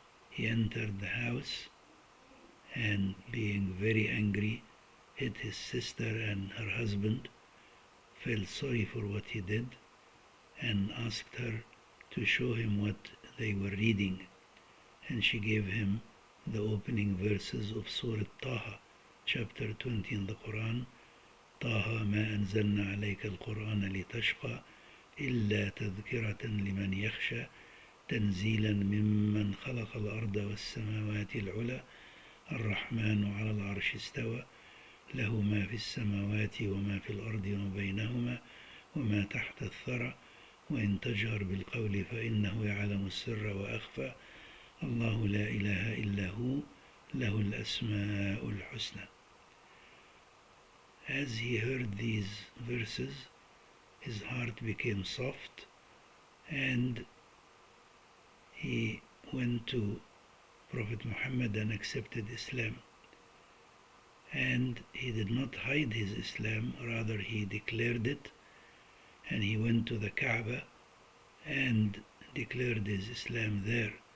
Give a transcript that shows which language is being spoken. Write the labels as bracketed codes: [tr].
[en] He entered the house and, being very angry, hit his sister and her husband, felt sorry for what he did, and asked her to show him what they were reading. And she gave him the opening verses of Surah Taha, chapter 20 in the Quran. [ar] طه ما أنزلنا عليك القرآن لتشقى إلا تذكرة لمن يخشى تنزيلا ممن خلق الأرض والسماوات العلى الرحمن على العرش استوى له ما في السماوات وما في الأرض وما بينهما وما تحت الثرى وإن تجهر بالقول فإنه يعلم السر وأخفى الله لا إله إلا هو له الأسماء الحسنى. [en] As he heard these verses, his heart became soft, and he went to Prophet Muhammad and accepted Islam. And he did not hide his Islam, rather he declared it, and he went to the Kaaba and declared his Islam there.